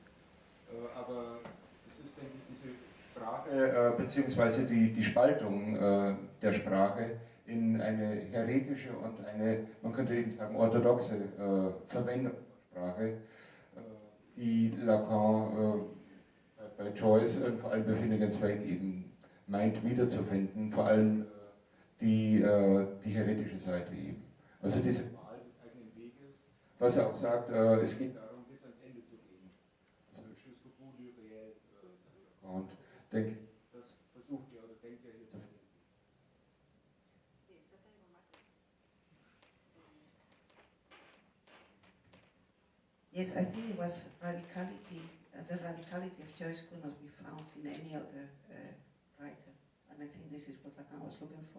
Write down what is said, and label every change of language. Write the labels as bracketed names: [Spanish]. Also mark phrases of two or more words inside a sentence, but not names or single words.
[German] Aber es ist, denke ich, diese Sprache, beziehungsweise die Spaltung der Sprache in eine heretische und eine, man könnte eben sagen, orthodoxe Verwendung von Sprache, die Lacan bei Joyce und vor allem bei Finnegan's Wake eben meint wiederzufinden, vor allem die heretische Seite eben. Also diese Wahl des eigenen Weges, was er auch sagt, es geht darum, bis ans Ende zu gehen. [French] Also jusqu'au bout du réel, [German] und denke, das versucht er oder denkt er hier zu finden. [English] Yes, I think it was radicality. The radicality of Joyce could not be found in any other writer, and I think this is what Lacan was looking for.